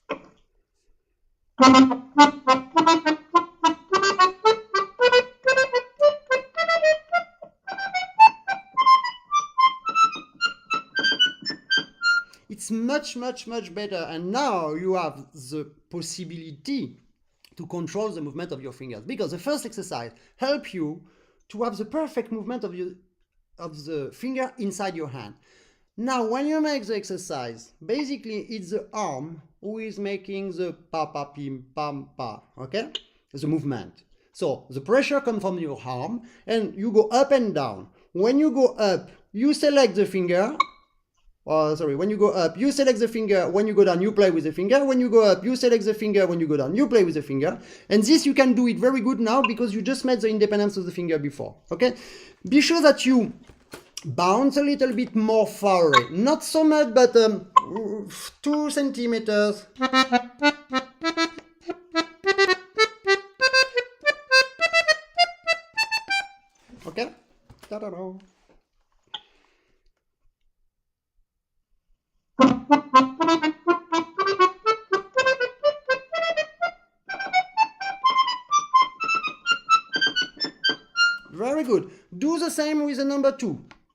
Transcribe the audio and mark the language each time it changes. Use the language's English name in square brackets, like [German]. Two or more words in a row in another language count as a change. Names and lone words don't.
[English] It's much better, and now you have the possibility to control the movement of your fingers, because the first exercise helps you to have the perfect movement of the finger inside your hand. Now, when you make the exercise, basically it's the arm who is making the pa pa pim pam pa, okay? The movement. So the pressure comes from your arm, and you go up and down. When you go up, you select the finger. When you go up, you select the finger. When you go down, you play with the finger. When you go up, you select the finger. When you go down, you play with the finger. And this you can do it very good now because you just made the independence of the finger before. Okay? Be sure that you bounce a little bit more far away. Not so much, but 2 centimeters. Okay? Ta-da-da. Very good. Do the same with the number 2.